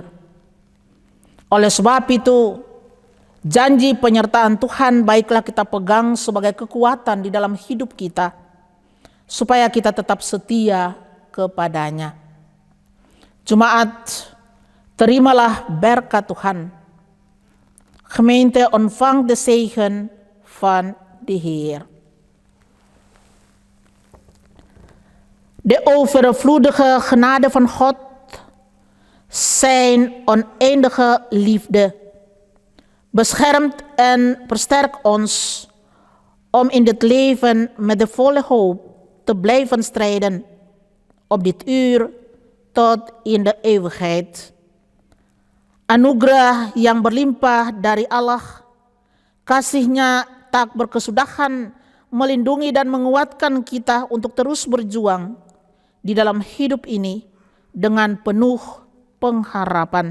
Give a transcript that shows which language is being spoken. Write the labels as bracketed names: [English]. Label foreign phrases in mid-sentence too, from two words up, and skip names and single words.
[Indonesian] Oleh sebab itu, janji penyertaan Tuhan baiklah kita pegang sebagai kekuatan di dalam hidup kita, supaya kita tetap setia kepadanya. Jemaat, terimalah berkat Tuhan. [Dutch] Gemeente, ontvang de zegen van de Heer. De overvloedige genade van God, zijn oneindige liefde, beschermt en versterkt ons om in dit leven met de volle hoop te blijven strijden op dit uur tot in de eeuwigheid. [Indonesian] Anugerah yang berlimpah dari Allah, kasih-Nya tak berkesudahan melindungi dan menguatkan kita untuk terus berjuang di dalam hidup ini dengan penuh pengharapan.